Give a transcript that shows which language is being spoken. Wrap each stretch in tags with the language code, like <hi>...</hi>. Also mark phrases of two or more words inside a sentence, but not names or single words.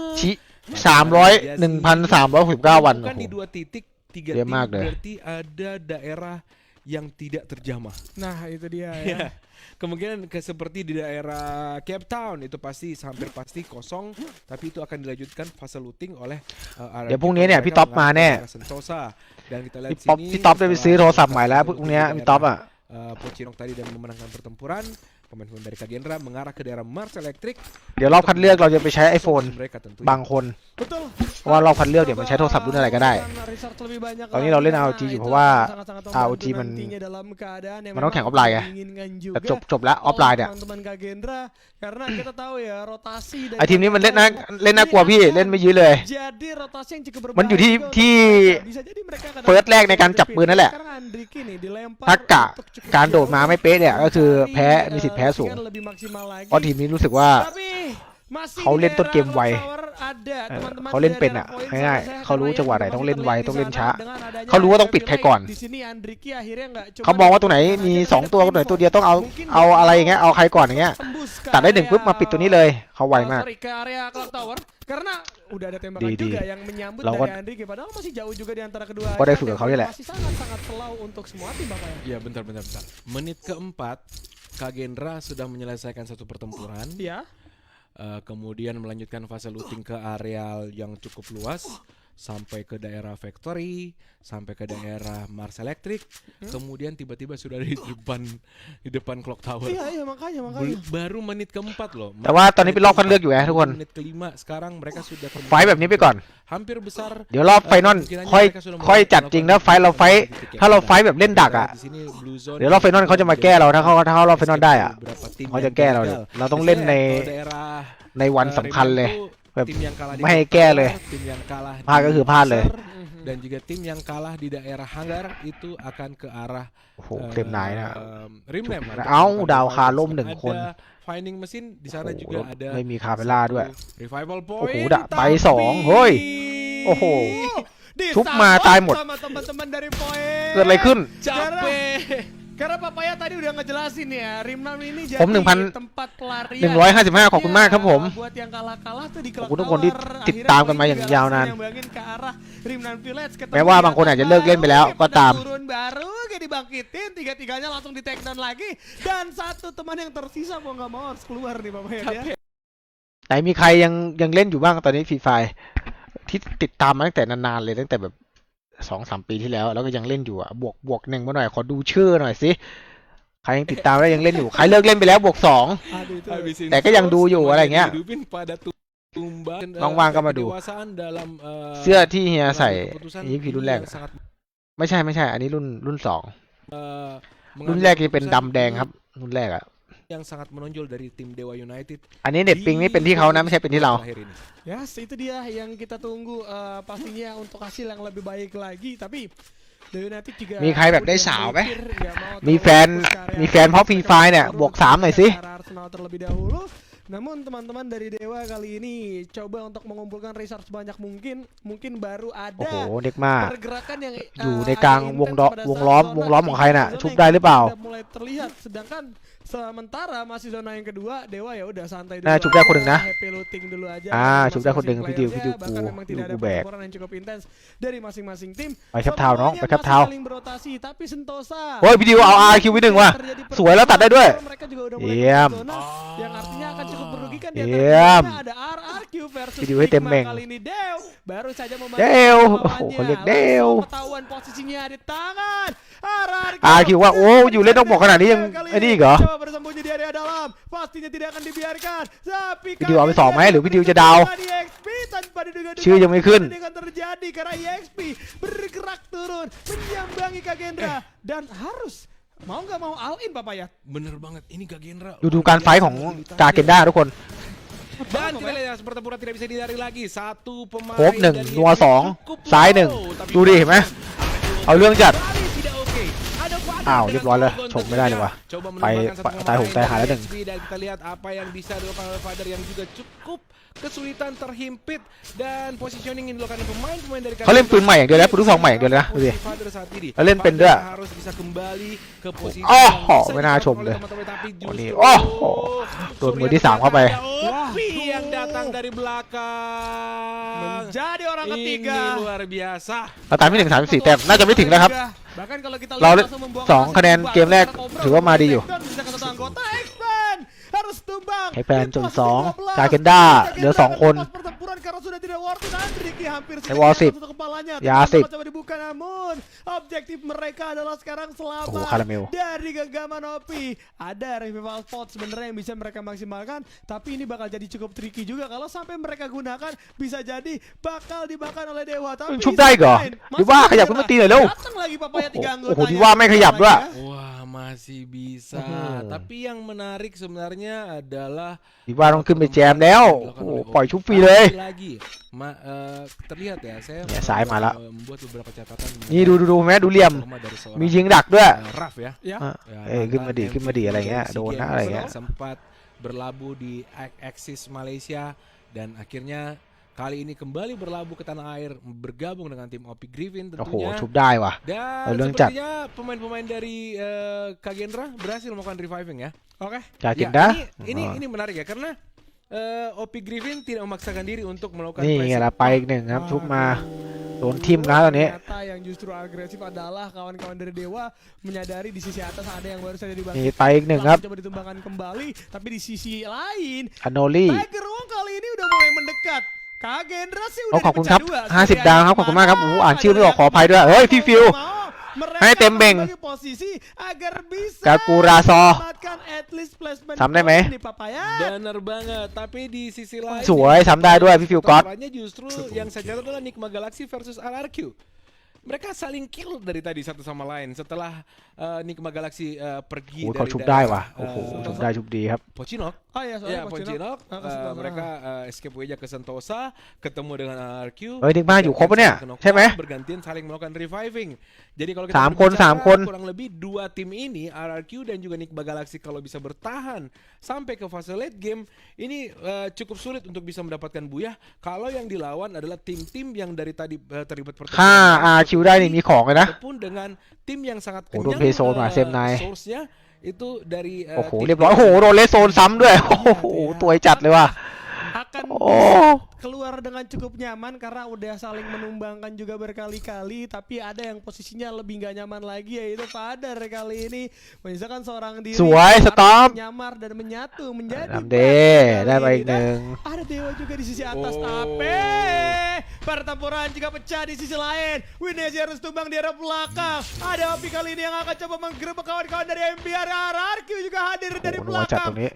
<th>1,369 วัน</th> <id>Bukan di 2 titik, 3 Dia titik mag deh. berarti ada daerah yang tidak terjamah. Nah itu dia ya. Ya, kemungkinan seperti di daerah Cape Town itu pasti hampir pasti kosong, tapi itu akan dilanjutkan fase looting oleh RRQ.</id> <th>เดี๋ยวพรุ่งนี้เนี่ยพี่ท็อปมาแน่</th> <id>Sentosa. Dan kita lihat</id> <th>พี่ท็อปได้ไปซื้อโทรศัพท์ใหม่แล้วพรุ่งนี้พี่ท็อปอ่ะ</th> <id>Pochinok tadi dan memenangkan pertempuran. Pemain-pemain dari Kagendra mengarah ke daerah Mars Electric.</id> <th>เดี๋ยวรอบคัดเลือกเราจะไปใช้ iPhone</th> <id>Mereka tentunya.</id> <th>บางคน</th> <id>Betul.</id> <th>เพราะว่ารอบคัดเลือกเดี๋ยวมันใช้โทรศัพท์รุ่นอะไรก็ได้</th> <id>Research lebih banyak</id> <th>ตอนนี้เราเล่น</th> <id>lagi.</id> <th>ROG อยู่</th> <id>Nah,</id> <th>เพราะว่า</th> <id>itu sangat-sangat membantu</id> <th>ROG มัน</th> <id>nantinya dalam keadaan yang</id> <th>มันต้องแข่งออ</th> <id>memang</id> <th>ฟไลน์ไง</th> <id>diinginkan</id> <th>แต่</th> <id>juga</id> <th>จบแล้วออฟไลน์เนี่ย</th> <id>oleh teman-teman Kagendra karena kita tahu ya rotasi</id> <th>ไอทีมนี้มันเล่นน่ากลัวพี่เล่นไม่ยื้อเลย</th> <id>jadi rotasi yang cukup</id> <th>มันอยู่</th> <id>berbahaya</id> <th>ที่</th> <id>juga untuk mereka. Bisa jadi mereka akan</id> <th>เฟิร์สแรกในการจับปืนนั่นแหละ</th> <id>Sekarang Andriki nih dilempar</id> <th>ถ้ากะ</th> <id>untuk cukup</id> <th>การโดดมา</th> <id>jauh.</id> <th>ไม่เป๊ะเนี่ยก็คือแพ้</th> <id>Jadi,</id> <th>มีสิทธิ์แพ้สูง</th> <id>kan lebih maksimal lagi.</id> <th>เพราะทีมนี้รู้สึกว่า</th> <id>Tapi masih</id> <th>เขาเล่นต้นเกมไว</th> <id>di daerah Tower ada teman-teman</id> <th>เขาเล่น</th> <id>dari</id> <th>เป็นอ่ะ</th> <id>daerah poin</id> <th>ง่าย</th> <id>saya</id> <th>ๆเขารู้จังหวะไหน</th> <id>Karena</id> <th>ต้องเล่นไว</th> <id>masih</id> <th>ต้องเล่น</th> <id>terlihat</id> <th>ช้า</th> <id>dengan adanya</id> <th>เขารู้ว่าต้องปิดใครก่อน</th> <id>di sini Andriki akhirnya nggak cuma</id> <th>เขามองว่าตัวไหนมี2ตัวตัวไหนตัวเดียวต้องเอาอะไรอย่างเงี้ยเอาใครก่อนอย่างเงี้ย</th> <id>tembus ke</id> <th>ตัดได้1</th> <id>area-</id> <th>ปุ๊บมาปิดตัวนี้เลยเขาไวมาก</th> <id>sorry, ke area Clock Tower karena udah ada tembakan Di- juga yang menyambut Lawan- dari Andriki padahal masih jauh juga di antara kedua Kok ada side suka dan kau ya, Le? masih sangat-sangat slow untuk semua tim Bapak ya. Ya bentar. Menit keempat Kagendra sudah menyelesaikan satu pertempuran. Iya. Kemudian melanjutkan fase looting ke areal yang cukup luas sampai ke daerah factory, sampai ke daerah Mars Electric, kemudian tiba-tiba sudah di depan clock tower. Iya makanya. Baru menit keempat loh.</id> <th>แต่ว่าตอนนี้เป็นรอบคัดเลือกอยู่นะทุกคน</th> <id>Menit kelima sekarang mereka sudah</id> <th>ไฟท์แบบนี้ไปก่อน</th> <id>hampir besar.</id> <th>เดี๋ยวรอบไฟนอลค่อยจัดจริงแล้วไฟท์เราไฟท์ถ้าเราไฟท์แบบเล่นดักอ่ะ</th> <id>Di sini Blue Zone</id> <th>เดี๋ยวรอบไฟนอลเขาจะมาแก้เราถ้าเขารอบไฟนอลได้อ่ะ</th> <id>beberapa tim</id> <th>เขา</th> <id>yang</id> <th>จะแก้เรา</th> <id>gagal.</id> <th>เราต้องเล่นใน</th> <id>Kalau daerah</id> <th>ในวันสำคัญเลย แบบ</th> <id>tim yang kalah di</id> <th>ไม่ให้แก้เลย</th> <id>tim yang kalah</id> <th>พลาดก็คือพลาดเลย</th> <id>dan juga tim yang kalah di daerah Hanggar itu akan ke arah</id> <th>โอ้โหเต็มนายนะ</th> <id>Rimlem.</id> <th>เอ้าดาวคาล่ม1 คน</th> <id>Ada finding mesin di sana</id> <th>โอ้โห</th> <id>juga ada</id> <th>ไม่มีคาเปล่าด้วย</th> <id>revival</id> <th>โอ้โห</th> <id>point</id> <th>ดะไป2เฮ้ย โอ้โห</th> <id>Disambut</id> <th>ชุบมาตายหมด</th> <id>sama teman-teman dari poin เกิดอะไรขึ้น capek. Karena Papaya tadi udah ngejelasin ya, Rimnam ini jadi</id> <th>ผม 1,000</th> <id>tempat pelarian</id> <th>155ขอบคุณมากครับผม</th> <id>buat yang kalah-kalah tuh di</id> <th>ขอบ</th> <id>Clock</id> <th>คุณทุกคนที่</th> <id>Tower.</id> <th>ติดตามกันมาอย่างยาวนาน</th> <id>Akhirnya poin juga langsung nyambangin ke arah Rimnam Village, ketemu</id> <th>แม้ว่าบางคนอาจจะเลิกเล่นไปแล้วก็ตาม</th> <id>turun baru kayak dibangkitin, tiga-tiganya langsung di take down lagi dan satu teman yang tersisa mau nggak mau harus keluar nih Papaya ya.</id> <th>ไหนมีใครยังเล่นอยู่บ้างตอนนี้ฟรีไฟที่ติดตามมาตั้งแต่นานๆเลยตั้งแต่แบบ 2-3 ปีที่แล้วแล้วก็ยังเล่นอยู่อ่ะบวก1มาหน่อยขอดูชื่อหน่อยสิใครยังติดตามแล้วยังเล่นอยู่ใครเลิกเล่นไปแล้วบวก 2</th> <id>Aduh itu. Habis ini</id> <th>แต่ก็ยังดูอยู่อะไรเงี้ย</th> <id>dihidupin pada tumbang.</id> <th>Bang-bang ก็มาดู</th> <id>kedewasaan dalam</id> <th>เสื้อที่เฮียใส่</th> <id>keputusan</id> <th>นี่คือรุ่นแรก</th> <id>yang sangat</id> <th>ไม่ใช่อันนี้รุ่น 2 รุ่น</th> <id>mengambil</id> <th>แรกจะเป็น</th> <id>keputusan</id> <th>ดำแดงครับรุ่นแรกอ่ะ</th> <id>yang sangat menonjol dari tim Dewa United.</id> <th>อันนี้เน็ตปิงนี่เป็นที่เขานะไม่ใช่เป็นที่เรา</th> <id>Terakhir ini. Yes, itu dia yang kita tunggu pastinya untuk hasil yang lebih baik lagi. Tapi Dewa United juga</id> <th>มีใครแบบได้สาวไหม</th> <id>berpikir, ya, mau</id> <th>มีแฟน</th> <id>terus ke area</id> <th>มีแฟนเพราะฟรีไฟเนี่ยบวก 3 หน่อยสิ</th> <id>ke arah Arsenal terlebih dahulu. Namun teman-teman dari Dewa kali ini coba untuk mengumpulkan resource sebanyak mungkin baru</id> <th>โอ้โห</th> <id>ada</id> <th>เด็กมาก</th> <id>pergerakan yang</id> <th>อยู่ในกลาง</th> <id>agak</id> <th>วง</th> <id>intens pada</id> <th>วง</th> <id>saat</id> <th>ล้อม</th> <id>zona</id> <th>วงล้อมของใครน่ะ</th> <id>zona</id> <th>ชุบ</th> <id>yang</id> <th>ได้หรือเปล่า</th> <id>udah mulai terlihat sedangkan sementara masih zona yang kedua Dewa ya udah santai dulu</id> <th>น่าชุบได้คนหนึ่งนะ</th> <en>happy looting</en> <id>dulu aja</id> <th>ชุบได้คนหนึ่ง</th> <id>masing-masing</id> <th>พี่ดิว</th> <id>players-nya, bahkan memang tidak ada</id> <th>กูแบก</th> <id>pertempuran yang cukup intens dari masing-masing tim</id> <th>ไปแคปทาวน์น้อง</th> <id>Semuanya</id> <th>ไปแคป</th> <id>masih</id> <th>ทาวน์</th> <id>saling berotasi tapi Sentosa</id> <th>โอ้ยพี่ดิวเอา RQ ไป1ว่ะ</th> <id>terjadi</id> <th>สวยแล้วตัดได้ด้วย</th> <id>mereka juga udah mulai Iyam. masuk zona yang artinya akan cukup merugikan di Iyam. antaranya ada RRQ versus</id> <th>Video ให้เต็ม</th> <id>Sigma</id> <th>แม่ง</th> <id>kali ini Dew baru saja membantu</id> <th>เดว</th> <id>lawannya.</id> <th>โอ้โหเขาเรียกเดว</th> <id>Langsung ketahuan posisinya di tangan RRQ</id> <th>RQ ว่าโอ้อยู่เล่นต้องบอกขนาดนี้ยังไอ้นี่อีกเหรอ</th> <id>coba bersembunyi di area dalam pastinya tidak akan dibiarkan tapi</id> <th>พี่ดิวเอาไป2ไหมหรือพี่ดิวจะดาว</th> <id>di EXP tanpa diduga-duga</id> <th>ชื่อยังไม่ขึ้น</th> <id>ini akan terjadi karena EXP bergerak turun menyambangi Kagendra dan harus mau nggak mau all in Papaya. Bener banget ini Kagendra.</id> <th>ดูการไฟท์ของกาเกนด้าทุกคน</th> <id>Dan kita lihat pertempuran tidak bisa dihindari lagi. Satu pemain</id> <th>ครบหนึ่ง</th> <id>dari</id> <th>นัว</th> <id>Nick</id> <th>สอง</th> <id>cukup</id> <th>ซ้ายหนึ่ง</th> <id>low, tapi</id> <th>ดูดิเห็นไหม เอาเรื่องจัด</th> <id>Bali tidak oke. Ada Fadil</id> <th>อ้าว</th> <id>dengan</id> <th>เรียบร้อยเลย</th> <id>solo</id> <th>ชมไม่ได้เลย</th> <id>tentunya.</id> <th>ว่ะ</th> <id>Coba</id> <th>ไป</th> <id>menembakkan satu</id> <th>ตายหง</th> <id>pemain</id> <th>ตายหาแล้ว</th> <id>dari</id> <th>หนึ่ง</th> <id>XP dan kita lihat apa yang bisa dilakukan oleh Father yang juga cukup kesulitan terhimpit dan positioning yang dilakukan oleh pemain-pemain dari</id> <th>เขาเล่นปืนใหม่อย่างเดียวแล้วปืนลูกซองใหม่อย่างเดียวเลยนะดูดิ</th> <id>Father saat ini.</id> <th>แล้วเล่นเป็นด้วย</th> <id>Father harus bisa kembali ke posisi</id> <th>โอ้</th> <id>yang</id> <th>โห</th> <id>bisa</id> <th>ไม่น่าชม</th> <id>dilakukan</id> <th>เลย</th> <id>oleh teman-teman, tapi</id> <th>โอ้นี่</th> <id>justru</id> <th>โอ้โหโดนมือที่สามเข้าไป</th> <id>Opi yang datang dari belakang. Menjadi orang Ini ketiga. luar biasa.</id> <th>เราตามไม่ถึง34 แต้มน่าจะไม่ถึงแล้วครับ</th> <id>Bahkan kalau kita</id> <th>เรา</th> <id>lihat langsung membuang</id> <th>สองคะแนนเกมแรกถือว่ามาดีอยู่</th> <id>bisa ke satu anggota X-Men harus tumbang.</id> <th>ให้แฟนจน</th> <id>Di pos 2 15.</id> <th>กาเกนด้าเหลือ 2 คน</th> <id>Pas pertempuran karena sudah tidak</id> <en>worth it.</en> <id>Andriki hampir Saya wall saja sip. satu kepalanya. Ya, Tidak sip. coba dibuka namun objektif mereka adalah sekarang Oh, selamat Karamel. dari genggaman Opi. Ada</id> <en>revival spot</en> <id>sebenarnya yang bisa mereka maksimalkan, tapi ini bakal jadi cukup tricky juga kalau sampai mereka gunakan, bisa jadi bakal dimakan oleh Dewa. Tapi</id> <th>ชุบได้เหรอ</th> <id>X-Men</id> <th>ดีว่าขยับขึ้นมาตีหน่อยเร็ว</th> <id>datang lagi papaya</id> <th>โอ้โห</th> <id>tiga</id> <th>โอ้โห</th> <id>anggotanya.</id> <th>ดีว่าไม่ขยับด้วย</th> <id>Wah, masih bisa. Mhm. Tapi yang menarik sebenarnya adalah</id> <th>ดีว่าต้องขึ้นไปแจมแล้ว โอ้โหปล่อยชุบฟรีเลย</th> <id>lagi. Terlihat ya, saya Ya, saya malah. membuat beberapa catatan.</id> <th>นี่ดูแม่ดูเหลี่ยม</th> <id>Performa dari seorang,</id> <th>มียิงดักด้วย</th> <id>Raf ya. Ya.</id> <th>อ่ะ</th> <id>Ya,</id> <th>ขึ้นมาดิ</th> <id>mantan</id> <th>ขึ้นมาดิอะไรเงี้ย</th> <id>MVP</id> <th>โดนนะ</th> <id>SEA</id> <th>อะไร</th> <id>Games</id> <th>เงี้ย</th> <id>sempat berlabuh di Axis Malaysia dan akhirnya kali ini kembali berlabuh ke tanah air bergabung dengan tim Opi Griffin</id> <th>โอ้โห</th> <id>tentunya.</id> <th>ชุบได้ว่ะ</th> <id>Dan Oh, Leung Cat. sepertinya pemain-pemain dari Kagendra berhasil melakukan reviving ya. Oke.</id> <th>กาเกนด้า</th> <id>Ini menarik ya karena Opi Griffin tidak memaksakan diri untuk melakukan</id> <th>นี่ไง</th> <id>pressing.</id> <th>ล่ะไปอีกหนึ่งครับ ชุบมาโดนทิมนะตอนนี้</th> <id>Ternyata yang justru agresif adalah kawan-kawan dari Dewa menyadari di sisi atas ada yang baru saja</id> <th>นี่</th> <id>dibangkitkan.</id> <th>ไปอีกหนึ่งครับ</th> <id>Coba ditumbangkan kembali, tapi di sisi lain</id> <th>อโนลี่</th> <id>Tiger Wong kali ini udah mulai mendekat. Kagendra sih</id> <th>โอ้</th> <id>udah</id> <th>ขอบคุณครับ</th> <id>dipecah dua.</id> <th>50 ดาวครับ ขอบคุณมากครับ โอ้โหอ่านชื่อไม่ออกขออภัยด้วย เฮ้ย พี่ฟิว</th> <id>Mereka</id> <th>ให้เต็มเบ่ง</th> <id>membagi posisi agar bisa</id> <th>กากูราซอ</th> <id>mendapatkan</id> <en>at least placement</en> <th>ซ้ำได้ไหม</th> <id>di Papaya. Benar banget, tapi di sisi lain สวยซ้ำได้ด้วยพี่ฟิวก๊อต pertempurannya justru yang saya catat adalah Nigma Galaxy versus RRQ. Mereka saling kill dari tadi satu sama lain setelah Nigma Galaxy pergi</id> <th>โอ้โห</th> <id>dari</id> <th>เขาชุบได้ว่ะ</th> <id>daerah,</id> <th>โอ้โหชุบได้ชุบดีครับ</th> <id>Pochinok. Oh iya, Ya, soalnya Pochinok. Sentosa. Mereka escape aja ke Sentosa, ketemu dengan RRQ.</id> <th>เฮ้ยนิกมาอยู่ครบปะเนี่ยใช่ไหม</th> <id>Bergantian saling melakukan reviving. Jadi kalau kita</id> <th>สามคน</th> <id>berbicara,</id> <th>สามคน</th> <id>kurang lebih dua tim ini RRQ dan juga Nigma Galaxy kalau bisa bertahan sampai ke fase</id> <en>late game</en> <id>ini cukup sulit untuk bisa mendapatkan buyah kalau yang dilawan adalah tim-tim yang dari tadi terlibat</id> <th>ถ้า RQ ได้นี่มีของเลยนะ</th> <id>ataupun dengan tim yang sangat</id> <th>โอ้โหโดน</th> <id>kenyang</id> <th>เพย์โซนว่ะเซฟไนท์</th> <id>source-nya itu dari</id> <th>โอ้โห</th> <id>tim</id> <th>เรียบร้อย โอ้โหโดนเลสโซนซ้ำด้วย โอ้โหตัวจัดเลยว่ะ</th> <id>Akan</id> <th>โอ้</th> <id>keluar dengan cukup nyaman karena udah saling menumbangkan juga berkali-kali, tapi ada yang posisinya lebih nggak nyaman lagi yaitu Father kali ini menyisakan seorang diri</id> <th>สวยสต็อป</th> <id>nyamar dan menyatu menjadi</id> <th>ทำเด้</th> <id>empat</id> <th>ได้ไป</th> <id>kali</id> <th>อีก</th> <id>ini.</id> <th>หนึ่ง</th> <id>Dan ada Dewa juga di sisi atas, Oh. tapi pertempuran juga pecah di sisi lain. Winesi harus tumbang di arah belakang. Ada Opi kali ini yang akan coba menggerebek kawan-kawan dari MBR. RRQ juga hadir dari Oh, nuacat belakang. ini.</id>